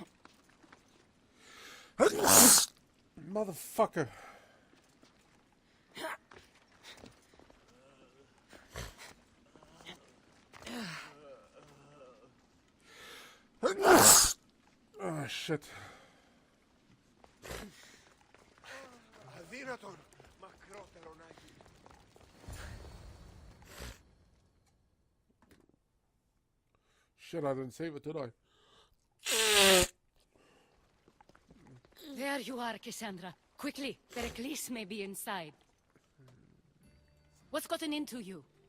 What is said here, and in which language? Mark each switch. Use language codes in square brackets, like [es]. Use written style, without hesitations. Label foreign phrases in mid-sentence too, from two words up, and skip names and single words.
[en] Motherfucker. Oh, shit. [el] Αδύνατον, μακρότερο να γίνει. [en] Shit, I didn't save it, did I? There you are, Cassandra. Quickly, Pericles may be inside. What's gotten into you?